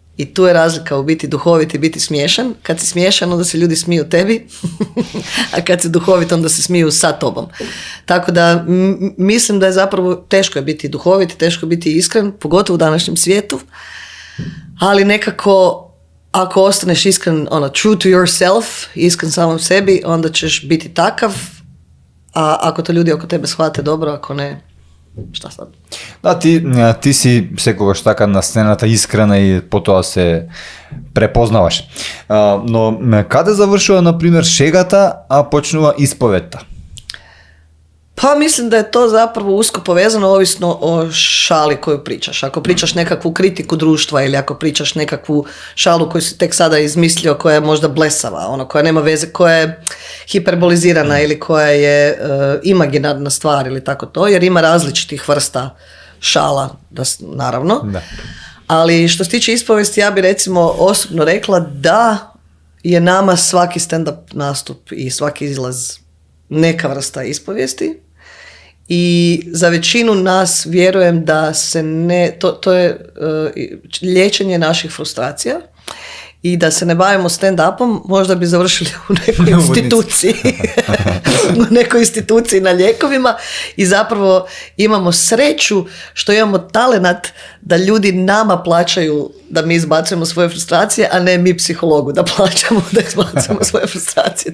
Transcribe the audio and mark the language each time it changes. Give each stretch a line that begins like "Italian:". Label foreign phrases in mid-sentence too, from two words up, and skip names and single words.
Croatian: I tu je razlika u biti duhovit i biti smiješan. Kad si smiješan, onda se ljudi smiju tebi, a kad si duhovit, onda se smiju sa tobom. Tako da mislim da je zapravo teško je biti duhovit, teško je biti iskren, pogotovo u današnjem svijetu, ali nekako ako ostaneš iskren,
English: true to yourself,
Croatian: iskren samom sebi, onda ćeš biti takav, a ako to ljudi oko tebe shvate dobro, ako ne, šta sad?
Macedonian: Да, ти си секогаш така на сцената искрена и потоа се препознаваш. Но каде завршува, например, шегата, а почнува исповедта?
Croatian: Pa mislim da je to zapravo usko povezano ovisno o šali koju pričaš. Ako pričaš nekakvu kritiku društva ili ako pričaš nekakvu šalu koju si tek sada izmislio, koja je možda blesava, koja nema veze, koja je hiperbolizirana ili koja je imaginarna stvar ili tako to, jer ima različitih vrsta šala, naravno. Da. Ali što se tiče ispovesti, ja bi recimo osobno rekla da je nama svaki stand-up nastup i svaki izlaz neka vrsta ispovijesti. I za većinu nas vjerujem da se to je liječenje naših frustracija i da se ne bavimo stand-upom, možda bi završili u nekoj instituciji, u nekoj instituciji na lijekovima i zapravo imamo sreću što imamo talenat da ljudi nama plaćaju da mi izbacujemo svoje frustracije, a ne mi psihologu da plaćamo da izbacujemo svoje frustracije.